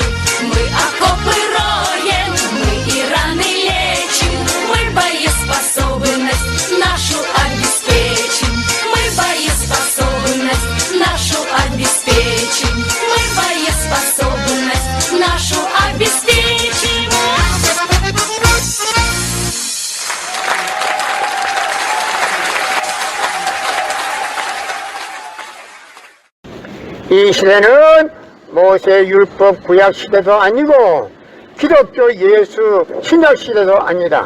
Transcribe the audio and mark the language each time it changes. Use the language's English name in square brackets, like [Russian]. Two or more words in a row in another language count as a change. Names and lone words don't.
[Russian] Мы окопы роем, мы и раны лечим, мы боеспособность нашу обеспечим. Мы боеспособность нашу обеспечим. Мы боеспособность нашу обеспечим. [Korean] 이 시대는 모세 율법 구약 시대도 아니고 기독교 예수 신약 시대도 아니다.